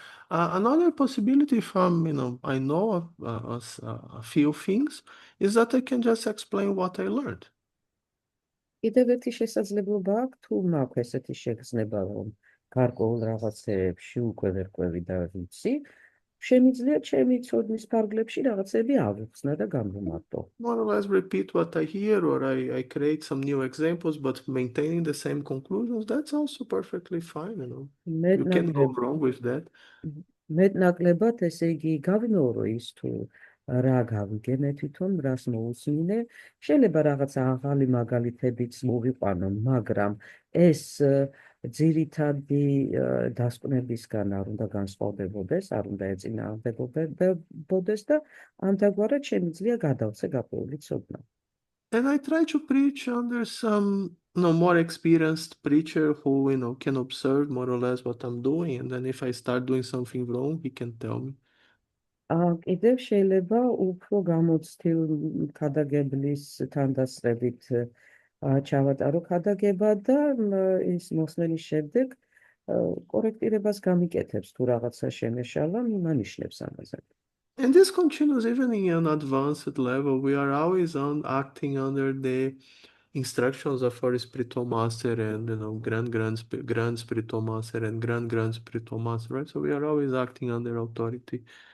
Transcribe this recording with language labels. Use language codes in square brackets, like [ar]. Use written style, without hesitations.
[en] Another possibility, if I know a few things, is that I can just explain what I learned. [ka] კიდევ ერთი შესაძლებლობა აქვს, თუ მაქვს ესეთი შეგრძნება, რომ გარკვეულ რაღაცებში უკვე ვერ ყვევი და ვიცი, შემიძლია ჩემი ცოდნის ფარგლებში რაღაცები ავუხსნა და გამომართო. [en] More or less repeat what I hear, or I create some new examples, but maintaining the same conclusions, that's also perfectly fine, you know. You can go wrong with that. [ka] მეტნაკლებად, ესე იგი, გავიმეორო ის თუ რა გავიგე მე თვითონ, რას მოусმინე. შეიძლება რაღაც ახალი მაგალითებიც მოვიყვანო, მაგრამ ეს ძირითადი დასკვნებისგან არ უნდა განსხვავდებოდეს, არ უნდა ეწინააღმდეგობდეს და ამდაგვარად შემიძლია გადავცე გაპეული ცოდნა. [en] And I try to preach under some, more experienced preacher who, can observe more or less what I'm doing, and then if I start doing something wrong, he can tell me. [ka] კიდევ შეიძლება უფრო გამოცდილ ქადაგებლის თანდასწრებით ჩავატარო ქადაგება და ის მოსმენის შემდეგ კორექტირებას გამიკეთებს თუ რაღაცა შემეშალა, მიმანიშნებს ამაზე. [en] And this continues even in an advanced level. We are always acting under the instructions of our spiritual master and grand spiritual master and grand spiritual master, right? So we are always acting under authority.